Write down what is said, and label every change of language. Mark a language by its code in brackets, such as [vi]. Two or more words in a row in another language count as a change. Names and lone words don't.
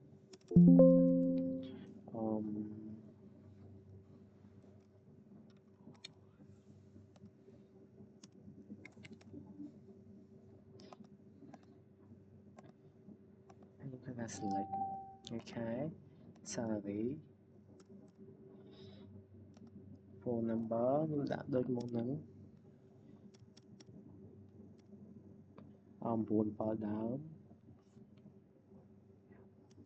[km] ខ្ញុំធ្វើការ select ថ្ងៃខែ [en] salary phone number [km] ខ្ញុំដាក់ដូចមុនហ្នឹង9 ប៉ាល់ដើម